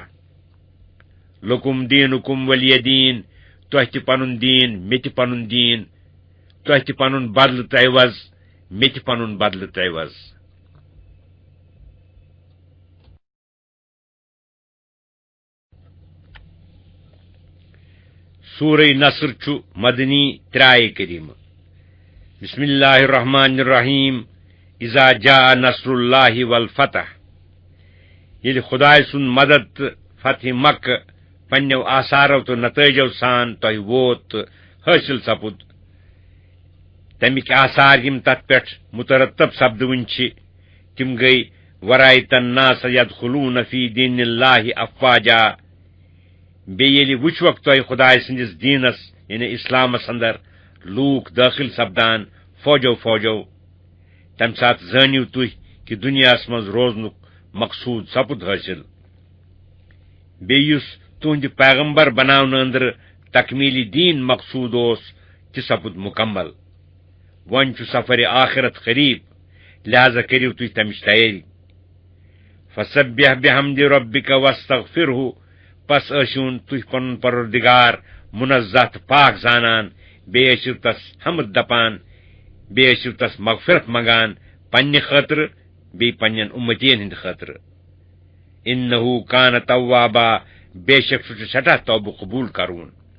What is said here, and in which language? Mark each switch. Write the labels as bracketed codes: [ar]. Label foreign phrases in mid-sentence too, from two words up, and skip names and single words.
[ar] لکم دینکم ولی دین، [ks] تۄہہِ تہِ پنُن دیٖن مےٚ تہِ پنُن دیٖن، تۄہہِ تہِ پنُن بدلہٕ تہٕ عوض مےٚ تہِ پنُن بدلہٕ تہٕ عوض۔ سورہ نصر چھُ مدنی ترٛایہِ کریٖمہٕ۔ [ar] بسم اللہ الرحمن الرحیم۔ اذا جاء نصر اللہ والفتح، [ks] ییٚلہِ خدایہِ سُنٛد مدد تہٕ فتح مکہ پننیو آثارو تو نتائجو سان تہ ووت تو حاصل سپد تمک آثار یم تت پہ مترتب سپدون تم گئی [ar] ورایت الناس یدخلون فی دین اللہ افواجا [ks] بیل وچوک تہ خدائے سندس دینس یعنی اسلامس اندر لوک داخل سپدان فوجو فوجو تم سات زانیو تھی کہ دنیاس مز روزنک مقصود سپد حاصل بیس تہند پیغمبر بناون اندر تکمیلی دین مقصود اس تہ سپد مکمل ون چھ سفر آخرت قریب لہذا کریو تھی تمچ تیاری [ar] فسبح بحمد ربک واستغفرہ [ks] پس ٲسِوُن تُہۍ پنُن پروردگار منزہ تہٕ پاک زانان بیٚیہِ ٲسِو تس حمد دپان بیٚیہِ ٲسِو تس مغفرت منگان پننہِ خٲطرٕ بیٚیہِ پننٮ۪ن اُمتین ہٕنٛدِ خٲطرٕ [ar] انہو کان توابا [ks] بے شک سُہ چھُ سٮ۪ٹھاہ توبہٕ قبوٗل کرون